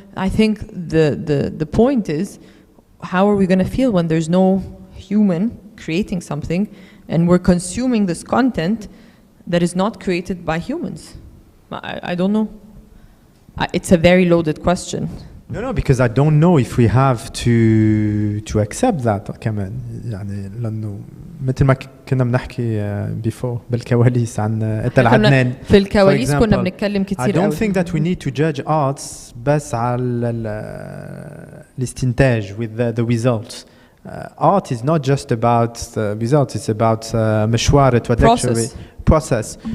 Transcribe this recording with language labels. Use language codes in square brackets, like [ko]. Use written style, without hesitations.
[en] I think the point is, how are we going to feel when there's no human creating something, and we're consuming this content that is not created by humans? I don't know. It's a very loaded question. No, because I don't know if we have to accept that [ar] كمان. يعني لأنه مثل ما كنا بنحكي [en] before [ar] بالكواليس عن أنت العدنان. في الكواليس كنا بنتكلم كتير. [en] I don't think that we need to judge arts [ar] بس على الاستنتاج [en] with the results. Art is not just about the results, it's about [ar] مشوار التوادكشري [en] process.